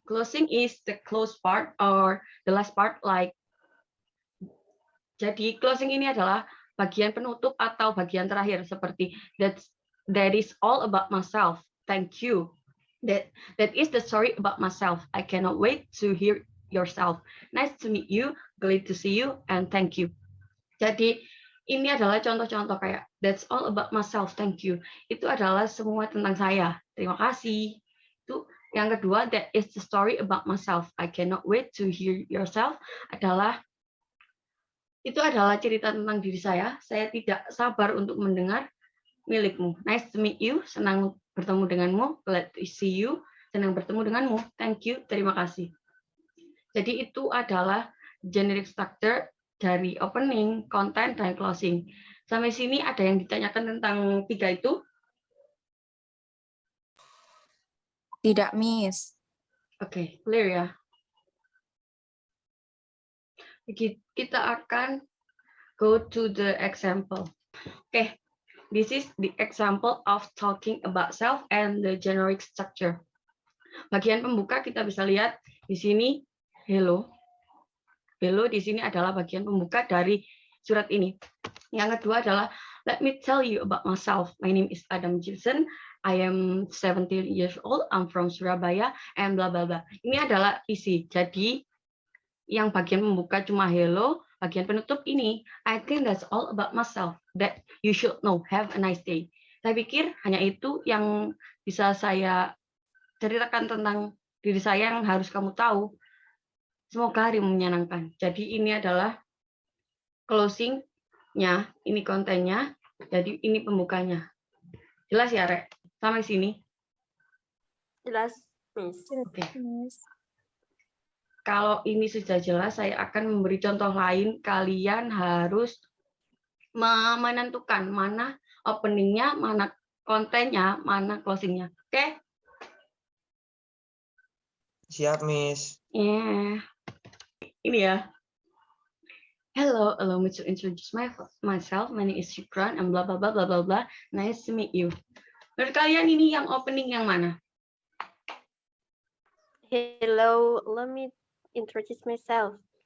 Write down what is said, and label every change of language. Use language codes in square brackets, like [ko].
[en] Closing is the close part or the last part, like. [id] Jadi closing ini adalah bagian penutup atau bagian terakhir, seperti [en] that is all about myself. Thank you. That is the story about myself. I cannot wait to hear yourself. Nice to meet you. Glad to see you and thank you. [id] Jadi ini adalah contoh-contoh kayak [en] that's all about myself, thank you. [id] Itu adalah semua tentang saya. Terima kasih. Itu yang kedua, [en] that is the story about myself. I cannot wait to hear yourself [id] itu adalah cerita tentang diri saya. Saya tidak sabar untuk mendengar milikmu. [en] Nice to meet you. [id] Senang bertemu denganmu. [en] Glad to see you. [id] Senang bertemu denganmu. [en] Thank you. [id] Terima kasih. Jadi itu adalah generic structure dari opening, content, dan closing. Sampai sini ada yang ditanyakan tentang 3 itu? Tidak, Miss. Oke, clear ya. Kita akan [en] go to the example. Oke, this is the example of talking about self and the generic structure. [id] Bagian pembuka kita bisa lihat di sini, hello. Hello di sini adalah bagian pembuka dari surat ini. Yang kedua adalah [en] let me tell you about myself. My name is Adam Gibson. I am 17 years old. I'm from Surabaya and bla bla bla. [id] Ini adalah isi. Jadi yang bagian pembuka cuma hello, bagian penutup ini [en] I think that's all about myself that you should know. Have a nice day. [id] Saya pikir hanya itu yang bisa saya ceritakan tentang diri saya yang harus kamu tahu. Semoga hari menyenangkan. Jadi ini adalah closing-nya, ini kontennya, jadi ini pembukanya. Jelas ya, Rek? Sampai sini? Jelas, Miss. Oke. Kalau ini sudah jelas, saya akan memberi contoh lain. Kalian harus menentukan mana opening-nya, mana kontennya, mana closing-nya. Oke? Siap, Miss. Yeah. Ini ya. [en] Hello, allow me to introduce myself. My name is Shukran and blah blah blah blah blah blah. Nice to meet you. [id] Menurut kalian ini yang opening yang mana? [en] Hello, let me introduce myself.